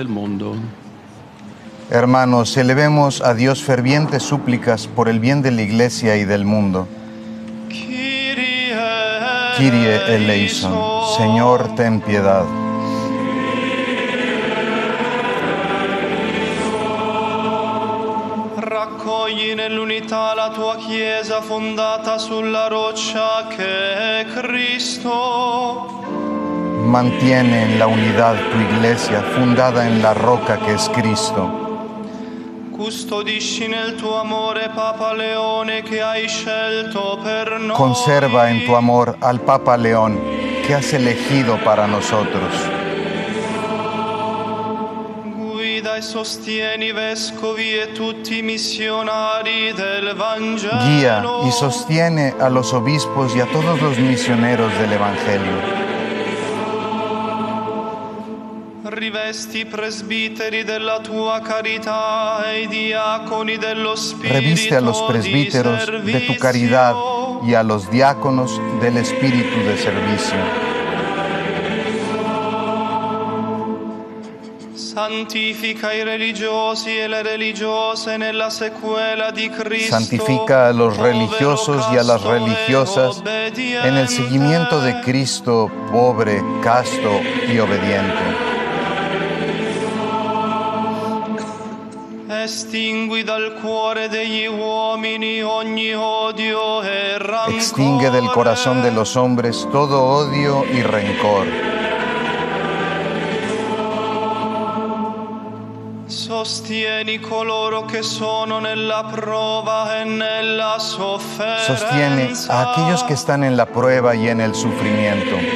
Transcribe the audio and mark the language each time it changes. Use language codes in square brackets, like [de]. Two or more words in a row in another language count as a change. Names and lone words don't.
[es] Hermanos, elevemos a Dios fervientes súplicas por el bien de la Iglesia y del mundo. [el] Κύριε ελέησον, [es] Señor, ten piedad. [it] Raccogli nell'unità la tua Chiesa fondata sulla roccia che è Cristo. [es] Mantiene en la unidad tu Iglesia fundada en la roca que es Cristo. [it] Custodisci nel tuo amore Papa Leone che hai scelto per noi. [es] Conserva en tu amor al Papa León que has elegido para nosotros. [it] Guida e sostieni i vescovi e tutti i missionari del Vangelo. [es] Guía y sostiene a los obispos y a todos los misioneros del Evangelio. [it] Rivesti presbiteri della tua carità e i diaconi dello Spirito. [es] Reviste a los presbíteros de tu caridad y a los diáconos del espíritu de servicio. [it] Santifica i religiosi e le religiose nella sequela di Cristo. [es] Santifica a los religiosos y a las religiosas en el seguimiento de Cristo, pobre, casto y obediente. [it] Estingui dal cuore degli uomini ogni odio e rancore. [es] Extingue del corazón de los hombres todo odio y rencor. [it] Sostieni coloro che sono nella prova e nella sofferenza. [es] Sostiene a aquellos que están en la prueba y en el sufrimiento.